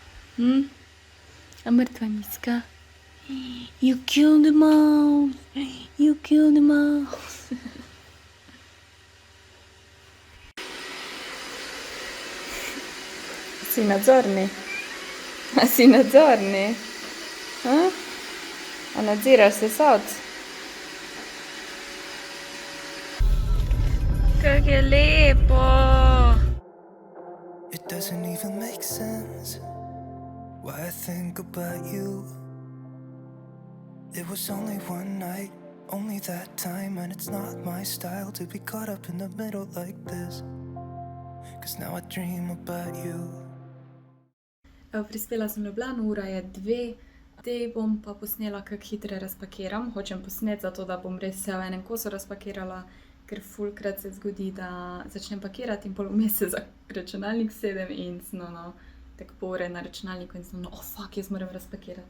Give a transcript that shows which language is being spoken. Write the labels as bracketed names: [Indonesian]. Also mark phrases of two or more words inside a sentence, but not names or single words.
[Slovenian] A mrtva miska? [English] You killed the mouse! You killed the mouse! [Slovenian] Si nadzorni? A si nadzorni? A nadziraš sesalc? Kak je lepo! [English] It doesn't even make sense why I think about you. It was only one night, only that time, and it's not my style to be caught up in the middle like this. 'Cause now I dream about you. [Slovenian] Prispela sem v Ljubljano, ura je 2. Zdaj bom pa posnela, kako hitre razpakiram. Hočem posneti zato, da bom res vse v enem kosu razpakirala, ker fulkrat se zgodi, da začnem pakirati in pol vmes se za računalnik sedem in sem tako pol ure na računalniku in sem fuck, jaz moram razpakirati.